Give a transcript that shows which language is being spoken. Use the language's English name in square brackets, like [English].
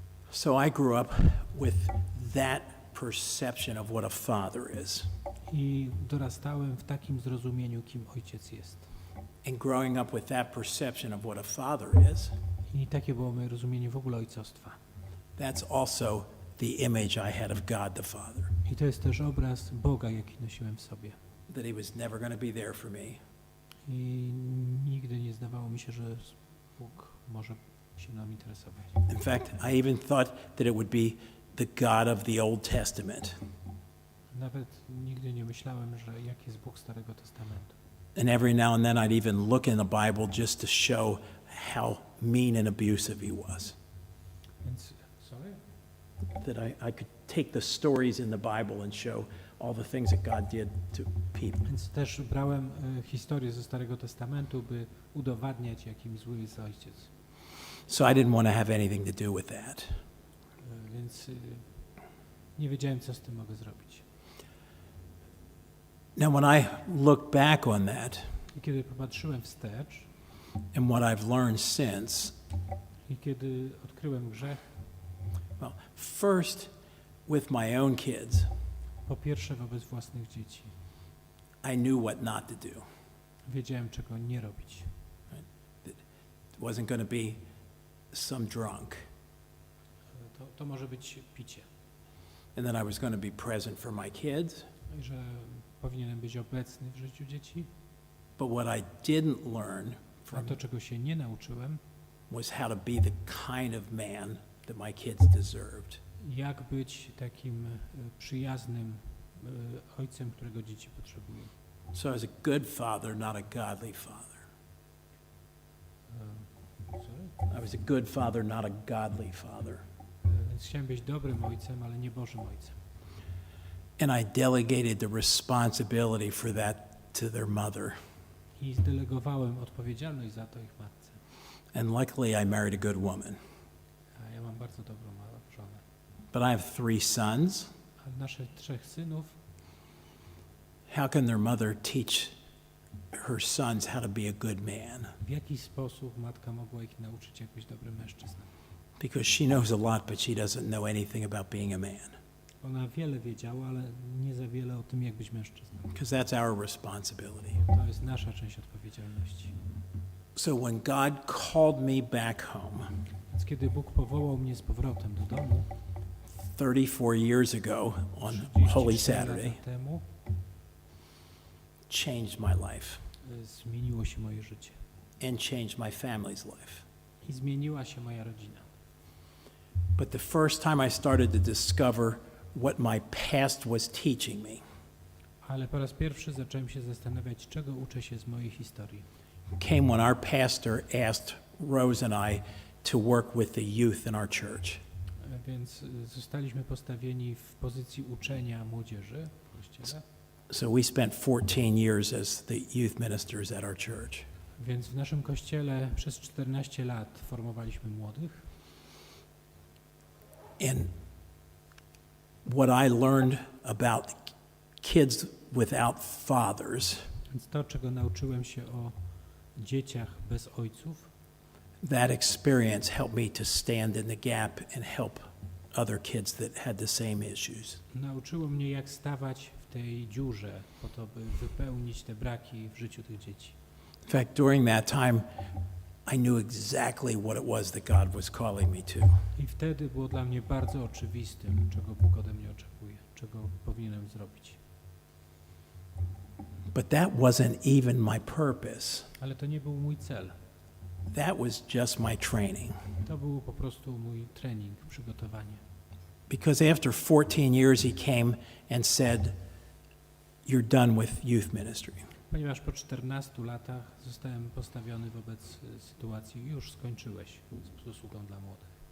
[English] So I grew up with that perception of what a father is. [Polish] I dorastałem w takim zrozumieniu, kim ojciec jest. [English] And growing up with that perception of what a father is, [Polish] I takie było moje rozumienie w ogóle ojcostwa. [English] that's also the image I had of God the Father. [Polish] I to jest też obraz Boga, jaki nosiłem w sobie. [English] That He was never going to be there for me. [Polish] I nigdy nie zdawało mi się, że Bóg może się nam interesować. [English] In fact, I even thought that it would be the God of the Old Testament. [Polish] Nawet nigdy nie myślałem, że jaki jest Bóg Starego Testamentu. [English] And every now and then I'd even look in the Bible just to show how mean and abusive He was. [Polish] Więc, [English] sorry? That I could take the stories in the Bible and show all the things that God did to people. [Polish] Więc też brałem historię ze Starego Testamentu, by udowadniać, jakim zły jest ojciec. [English] So I didn't want to have anything to do with that. [Polish] Więc nie wiedziałem, co z tym mogę zrobić. [English] Now when I look back on that [Polish] I kiedy popatrzyłem wstecz [English] and what I've learned since, [Polish] i kiedy odkryłem grzech, [English] well, first with my own kids, [Polish] po pierwsze wobec własnych dzieci, [English] I knew what not to do. [Polish] wiedziałem, czego nie robić. [English] It wasn't going to be some drunk, [Polish] To może być picie. [English] and that I was going to be present for my kids. [Polish] I że powinienem być obecny w życiu dzieci. [English] But what I didn't learn [Polish] A [English] from [Polish] to, czego się nie nauczyłem, [English] was how to be the kind of man that my kids deserved. [Polish] jak być takim przyjaznym ojcem, którego dzieci potrzebują. [English] So I was a good father, not a godly father. Sorry? I was a good father, not a godly father. [Polish] Więc chciałem być dobrym ojcem, ale nie Bożym ojcem. [English] And I delegated the responsibility for that to their mother. [Polish] I zdelegowałem odpowiedzialność za to ich matce. [English] And luckily I married a good woman. [Polish] A ja mam bardzo dobrą żonę. [English] But I have 3 sons. [Polish] A naszych 3 synów, [English] How can their mother teach her sons how to be a good man? [Polish] w jaki sposób matka mogła ich nauczyć, jak być dobrym mężczyzną? [English] Because she knows a lot, but she doesn't know anything about being a man. [Polish] Ona wiele wiedziała, ale nie za wiele o tym, jak być mężczyzną. [English] Because that's our responsibility. [Polish] To jest nasza część odpowiedzialności. [English] So when God called me back home [Polish] Więc kiedy Bóg powołał mnie z powrotem do domu, [English] 34 years ago on 34 Holy Saturday, [Polish] lata temu, [English] changed my life [Polish] zmieniło się moje życie. [English] and changed my family's life. [Polish] I zmieniła się moja rodzina. [English] But the first time I started to discover what my past was teaching me, [Polish] Ale po raz pierwszy zacząłem się zastanawiać, czego uczę się z mojej historii. [English] came when our pastor asked Rose and I to work with the youth in our church. [Polish] Więc zostaliśmy postawieni w pozycji uczenia młodzieży w kościele. [English] So we spent 14 years as the youth ministers at our church. [Polish] Więc w naszym kościele przez 14 lat formowaliśmy młodych. [English] And what I learned about kids without fathers, [Polish] Więc to, czego nauczyłem się o dzieciach bez ojców, [English] that experience helped me to stand in the gap and help other kids that had the same issues. [Polish] nauczyło mnie, jak stawać w tej dziurze, po to, by wypełnić te braki w życiu tych dzieci. [English] In fact, during that time, I knew exactly what it was that God was calling me to. [Polish] I wtedy było dla mnie bardzo oczywistym, czego Bóg ode mnie oczekuje, czego powinienem zrobić. [English] But that wasn't even my purpose. [Polish] Ale to nie był mój cel. [English] That was just my training. [Polish] To był po prostu mój trening, przygotowanie. [English] Because after 14 years, he came and said, "You're done with youth ministry." [Polish] Ponieważ po 14 latach zostałem postawiony wobec sytuacji, już skończyłeś z posługą dla młodych.